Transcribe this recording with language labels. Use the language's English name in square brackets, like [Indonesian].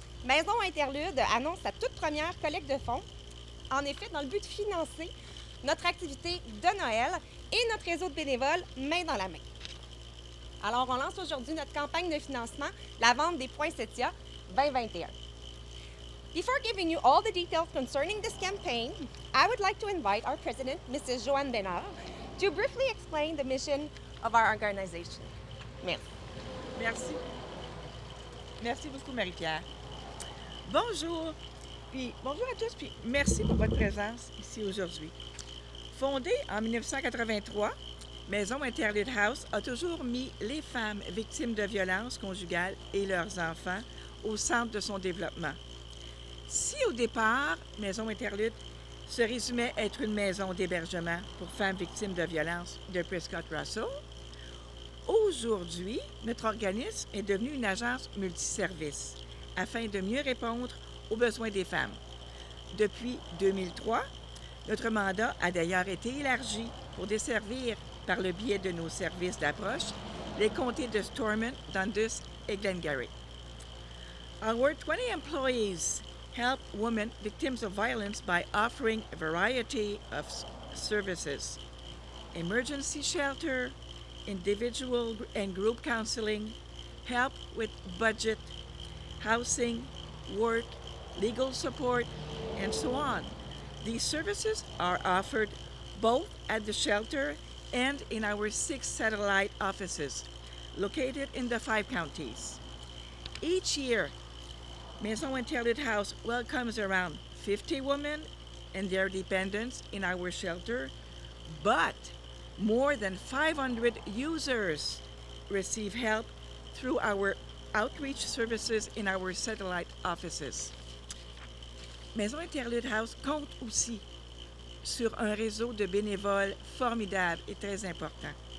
[French] Maison Interlude annonce sa toute première collecte de fonds. En effet, dans le but de financer notre activité de Noël et notre réseau de bénévoles main dans la main. Alors, on lance aujourd'hui notre campagne de financement, la vente des poinsettias 2021. [English] Before giving you all the details concerning this campaign, I would like to invite our president, Mrs. Joanne Bénard, to briefly explain the mission of our organization. [French] Merci. Merci. Merci beaucoup, Marie-Pierre. Bonjour. Puis bonjour à tous, puis merci pour votre présence ici aujourd'hui. Fondée en 1983, Maison Interlude House a toujours mis les femmes victimes de violences conjugales et leurs enfants au centre de son développement. Si au départ, Maison Interlude se résumait à être une maison d'hébergement pour femmes victimes de violences de Prescott Russell, aujourd'hui, notre organisme est devenu une agence multiservice afin de mieux répondre aux besoins des femmes. Depuis 2003, notre mandat a d'ailleurs été élargi pour desservir, par le biais de nos services d'approche, les comtés de Stormont, Dundas et Glengarry. [English] Our 20 employees help women victims of violence by offering a variety of services: emergency shelter, individual and group counseling, help with budget, housing, work, legal support, and so on. These services are offered both at the shelter and in our 6 satellite offices located in the 5 counties. Each year, Maison Interlude House welcomes around 50 women and their dependents in our shelter, but more than 500 users receive help through our outreach services in our satellite offices. [French] Maison Interlude House compte aussi sur un réseau de bénévoles formidable et très important.